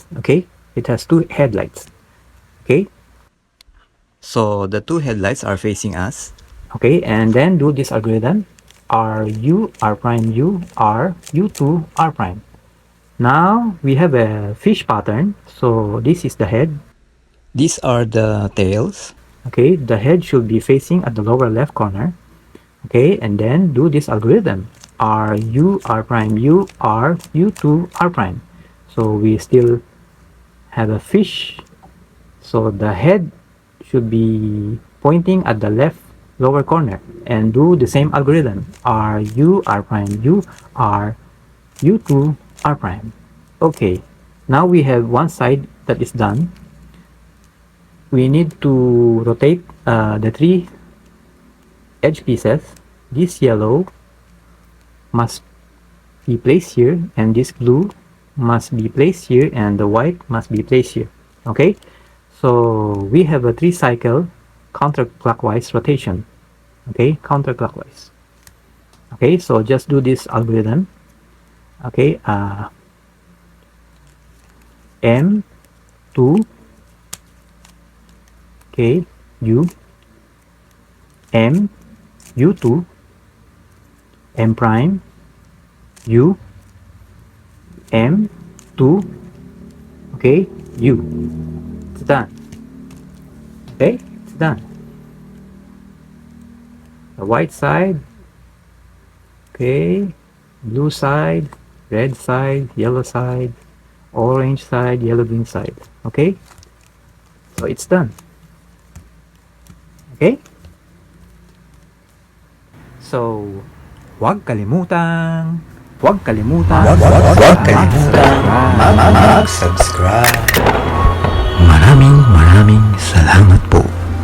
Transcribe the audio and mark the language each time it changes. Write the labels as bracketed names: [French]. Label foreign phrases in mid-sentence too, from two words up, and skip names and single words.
[English] Okay, it has two headlights. Okay, So the two headlights are facing us. okay, and then do this algorithm: r u r prime u r u2 r prime. Now we have a fish pattern. So this is the head. These are the tails. Okay, the head should be facing at the lower left corner. Okay, and then do this algorithm: r u r prime u r u2 r prime. So we still have a fish. So the head should be pointing at the left lower corner, and do the same algorithm: r u r prime u r u2 r prime. Okay, now we have one side that is done. We need to rotate the three edge pieces. This yellow must be placed here, and this blue must be placed here, and the white must be placed here. Okay, so we have a 3-cycle counterclockwise rotation. Okay, counterclockwise. Okay, so just do this algorithm. Okay, m2, okay, u, m, u2, m prime, u, m2, okay, u. It's done. Okay, it's done. The white side, okay, blue side, red side, yellow side, orange side, yellow green side. [Filipino] Okay, so it's done. Okay, so huwag kalimutang Mag-subscribe. Maraming salamat po.